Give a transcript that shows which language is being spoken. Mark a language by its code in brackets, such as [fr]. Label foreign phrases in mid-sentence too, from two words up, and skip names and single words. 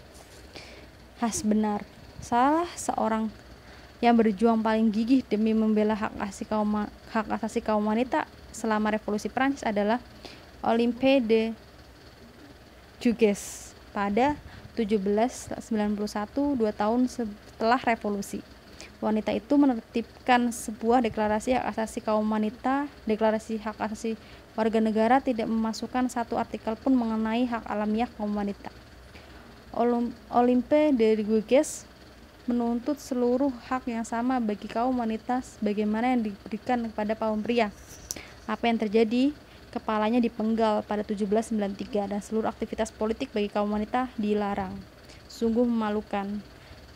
[id] Benar, salah seorang yang berjuang paling gigih demi membela hak asasi kaum wanita selama revolusi Prancis adalah Olympe de Gouges pada 1791, 2 tahun setelah revolusi. Wanita itu menertibkan sebuah deklarasi hak asasi kaum wanita. Deklarasi hak asasi warga negara tidak memasukkan satu artikel pun mengenai hak alamiah kaum wanita. Olympe de Gouges menuntut seluruh hak yang sama bagi kaum wanita sebagaimana yang diberikan kepada kaum pria. Apa yang terjadi? Kepalanya dipenggal pada 1793 dan seluruh aktivitas politik bagi kaum wanita dilarang. Sungguh memalukan.